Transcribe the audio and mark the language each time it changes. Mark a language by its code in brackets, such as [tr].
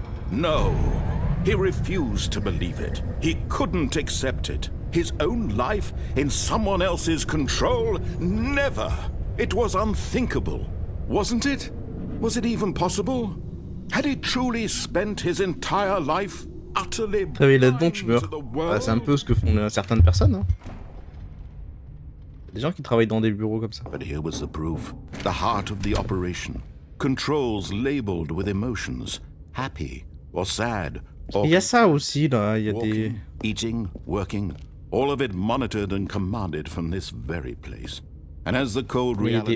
[en] No, he refused to believe it. He couldn't accept it. His own life in someone else's control? Never! It was unthinkable. Wasn't it? Was it even possible? Had he truly spent his entire life utterly [fr] Travailler là-dedans, tu meurs. Ah, c'est un peu ce que font certaines personnes. Hein. Des gens qui travaillent dans des bureaux comme ça. [en] But here was the proof. The heart of the operation. Controls labeled with emotions. Happy or sad Or [fr] Il y a ça aussi, là. Il y a des... [en] walking, eating, working, all of it monitored and commanded from this very place. And as the cold [fr] Il y a des